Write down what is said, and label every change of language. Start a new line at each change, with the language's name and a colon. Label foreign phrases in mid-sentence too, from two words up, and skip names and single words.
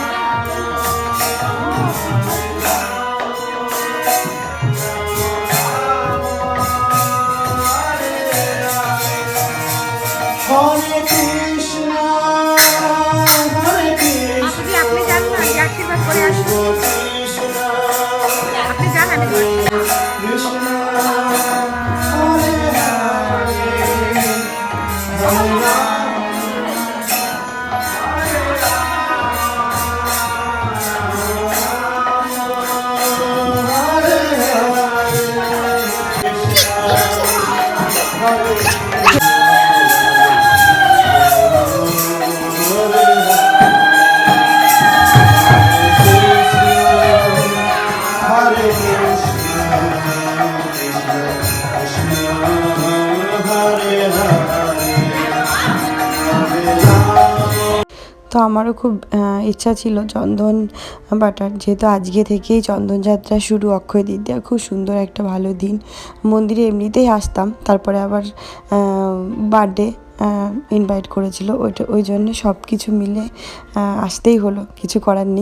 Sanskrit: Hare Krishna, Hare Krishna,
Bangla: আপনি জানেন না আশীর্বাদ করে আসুন।
Sanskrit: Krishna,
Bangla: আপনি জানেন
Sanskrit: Krishna, Hare Hare, Hare Rama, Hare Hare, Krishna, Hare Hare Krishna, Krishna Krishna, Hare Hare, Hare Rama.
Bangla: তো আমারও খুব ইচ্ছা ছিল চন্দন বাটার, যেহেতু আজকে থেকেই চন্দন যাত্রা শুরু, অক্ষয় তৃতীয়া, খুব সুন্দর একটা ভালো দিন। মন্দিরে এমনিতেই আসতাম, তারপরে আবার
English: birthday invite
Bangla: করেছিল, ওই জন্য সব কিছু মিলে আসতেই হলো, কিছু করার নেই।